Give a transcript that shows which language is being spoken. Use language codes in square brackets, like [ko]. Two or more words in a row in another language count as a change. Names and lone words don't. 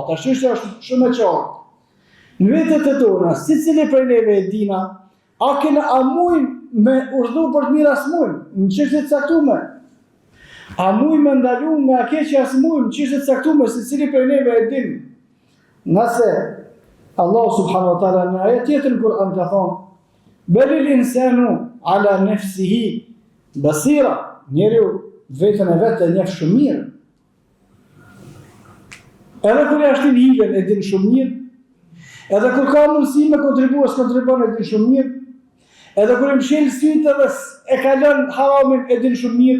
[sq] Tash është shumë e qartë. Në vetët e tona, secili prej neve e dina, a mujmë me urdhëru për të mirë as mujmë, në çështje të caktuara. A mujmë me ndalu nga keqja as mujmë, në çështje të caktuara, secili prej neve e din. Nëse Allah [ar] سبحانه وتعالى [sq] në ajet tjetër në Kur'an ka thonë: [ar] "بل الإنسان على نفسه بصيرة", [sq] njeriu vetën e vetë e njeh shumë mirë. Edhe kur ja shtin hilen e din shumë mirë, edhe kur ka mundësi me kontribon e din shumë mirë, edhe kur e mshel sytë edhe e kalon haramin e din shumë mirë.